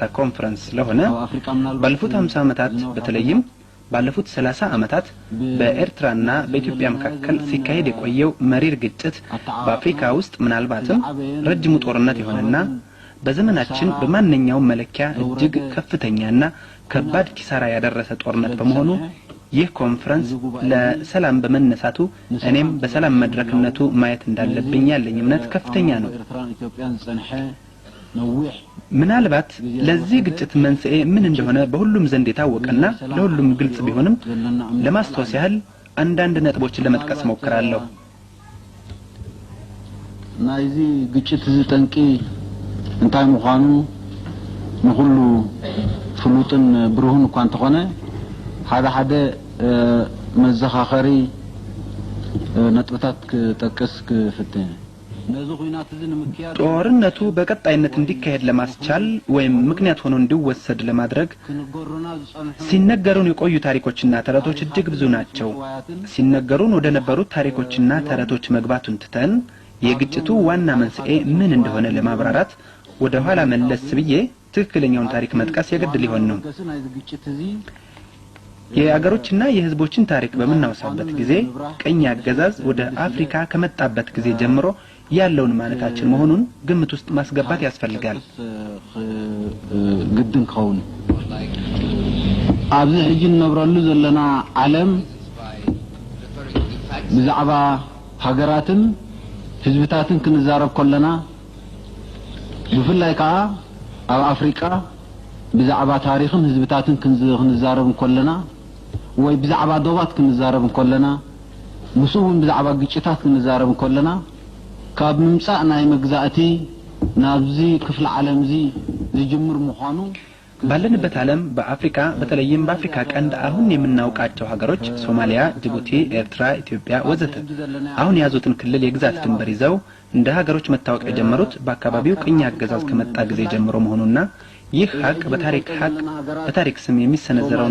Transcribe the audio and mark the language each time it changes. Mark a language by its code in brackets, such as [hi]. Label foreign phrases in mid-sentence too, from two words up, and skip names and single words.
[am] ኮንፈረንስ ስለሆነ ባለፉት 50 ዓመታት በተለይም ባለፉት 30 ዓመታት በኤርትራና በኢትዮጵያ መካከል ሲካሄድ የቆየው መሪር ግጭት በአፍሪካ ውስጥ ምናልባትም ረጅሙ ጦርነት የሆነና በዘመናችን በማንኛውም መለኪያ እጅግ ከፍተኛና ከባድ ኪሳራ ያደረሰ ጦርነት በመሆኑ ይህ ኮንፈረንስ ለሰላም በመነሳቱ እኔም በሰላም መድረክነቱ ማየት እንዳለብኝ ያለኝ እምነት ከፍተኛ ነው። ምናልባት ለዚህ ግጭት መንስኤ ምን እንደሆነ በሁሉም ዘንድ የታወቀና ለሁሉም ግልጽ ቢሆንም ለማስተዋወስ ያህል አንዳንድ ነጥቦችን ለመጥቀስ ሞክራለሁ። [ti] ናይዚ ግጭት ዝጠንቂ እንታይ ምዃኑ ንሁሉ ፍሉጥን ብሩህን እኳ እንተኾነ ሓደ መዘኻኸሪ ነጥብታት ክጠቅስ ክፍትህ [am] ጦርነቱ በቀጣይነት እንዲካሄድ ለማስቻል ወይም ምክንያት ሆኖ እንዲወሰድ ለማድረግ ሲነገሩን የቆዩ ታሪኮችና ተረቶች እጅግ ብዙ ናቸው። ሲነገሩን ወደ ነበሩት ታሪኮችና ተረቶች መግባቱን ትተን የግጭቱ ዋና መንስኤ ምን እንደሆነ ለማብራራት ወደ ኋላ መለስ ብዬ ትክክለኛውን ታሪክ መጥቀስ የግድ ሊሆን ነው። የአገሮችና የህዝቦችን ታሪክ በመናወሳበት ጊዜ ቀኝ አገዛዝ ወደ አፍሪካ ከመጣበት ጊዜ ጀምሮ ያለውን ማለታችን መሆኑን ግምት ውስጥ ማስገባት ያስፈልጋል። [ti] ግድን ከውን ኣብዚ ሕጂ ነብረሉ ዘለና ዓለም ብዛዕባ ሃገራትን ህዝብታትን ክንዛረብ ከለና ብፍላይ ከዓ ኣብ አፍሪካ ብዛዕባ ታሪኽን ህዝብታትን ክንዛረብ ከለና ወይ ብዛዕባ ዶባት ክንዛረብ ከለና ምስኡን ብዛዕባ ግጭታት ክንዛረብ ከለና ካብ ምምጻእ ናይ መግዛእቲ ናብዚ ክፍለ ዓለም እዚ ዝጅምር ምዃኑ [am] ባለንበት ዓለም በአፍሪካ በተለይም በአፍሪካ ቀንድ አሁን የምናውቃቸው ሀገሮች ሶማሊያ፣ ጅቡቲ፣ ኤርትራ፣ ኢትዮጵያ ወዘተ አሁን ያዙትን ክልል የግዛት ድንበር ይዘው እንደ ሀገሮች መታወቅ የጀመሩት በአካባቢው ቅኝ አገዛዝ ከመጣ ጊዜ ጀምሮ መሆኑና ይህ ሀቅ በታሪክ ስም የሚሰነዘረውን